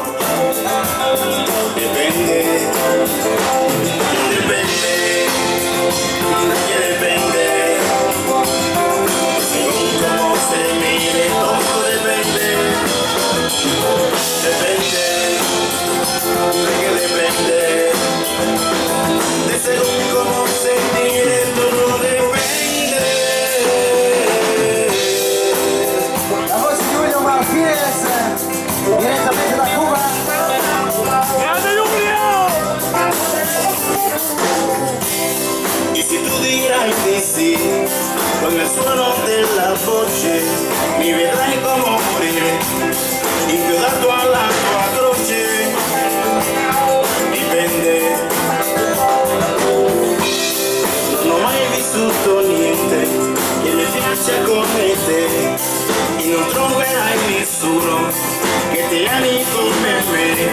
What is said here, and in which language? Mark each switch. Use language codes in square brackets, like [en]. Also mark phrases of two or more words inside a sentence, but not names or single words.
[es] Depende, depende, de que depende, según cómo se mire todo depende, depende, de que depende, de según cómo se mire todo depende. [it] La voce di Julio Martinez, direttamente da Cuba. Grande Giulio! [es] Y si tú dirás que sí, [it] con el suono de la voce mi vedrai come morire, inchiodato alla tua croce. Dipende, non ho mai vissuto niente che mi piaccia come te e non troverai nessuno che ti ami come me.